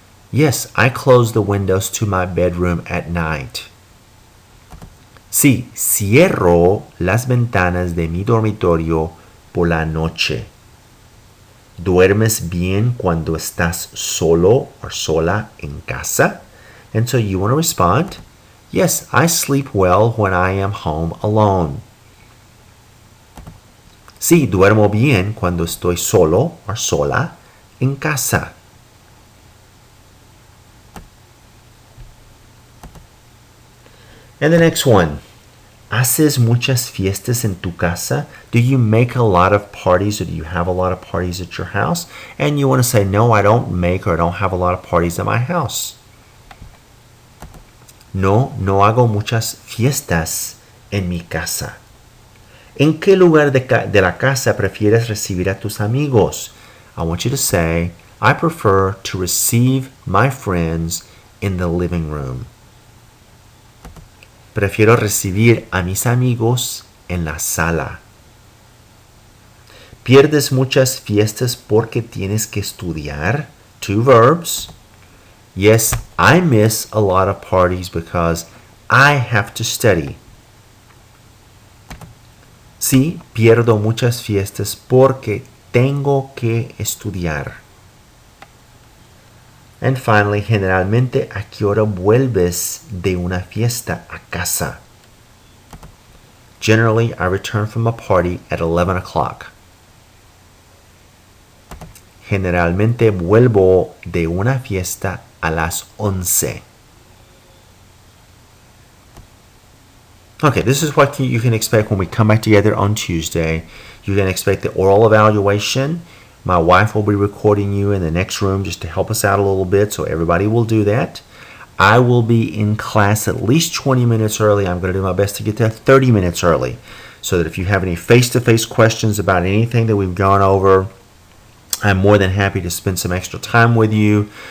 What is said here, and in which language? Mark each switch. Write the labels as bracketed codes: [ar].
[en] Yes, I close the windows to my bedroom at night. [es] Sí, cierro las ventanas de mi dormitorio por la noche. ¿Duermes bien cuando estás solo or sola en casa? [en] And so you want to respond, yes, I sleep well when I am home alone. Sí, duermo bien cuando estoy solo o sola en casa. And the next one. [es] ¿Haces muchas fiestas en tu casa? [en] Do you make a lot of parties or do you have a lot of parties at your house? And you want to say, no, I don't make or I don't have a lot of parties at my house. [es] No, no hago muchas fiestas en mi casa. ¿En qué lugar de la casa prefieres recibir a tus amigos? [en] I want you to say, I prefer to receive my friends in the living room. [es] Prefiero recibir a mis amigos en la sala. ¿Pierdes muchas fiestas porque tienes que estudiar? [en] Two verbs. Yes, I miss a lot of parties because I have to study. [es] Sí, pierdo muchas fiestas porque tengo que estudiar. [en] And finally, [es] generalmente, ¿a qué hora vuelves de una fiesta a casa? [en] Generally, I return from a party at 11 o'clock. [es] Generalmente vuelvo de una fiesta a las 11. [en] Okay, this is what you can expect when we come back together on Tuesday. You can expect the oral evaluation. My wife will be recording you in the next room just to help us out a little bit, so everybody will do that. I will be in class at least 20 minutes early. I'm going to do my best to get there 30 minutes early, so that if you have any face-to-face questions about anything that we've gone over, I'm more than happy to spend some extra time with you.